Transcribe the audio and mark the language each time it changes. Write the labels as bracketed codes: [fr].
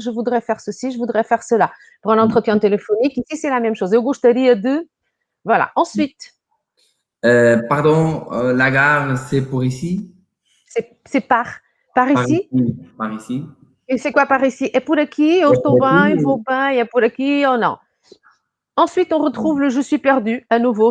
[fr] Je voudrais faire ceci, je voudrais faire cela. Pour un entretien téléphonique, ici, c'est la même chose. [pt] Eu gostaria de... [fr] Voilà. Ensuite. Pardon, la gare, c'est pour ici? C'est par ici? Par ici. [pt] E [fr] c'est quoi par ici? [pt] É por aqui, eu estou bem, vou bem, é por aqui ou não? [fr] Ensuite, on retrouve le je suis perdu, à nouveau.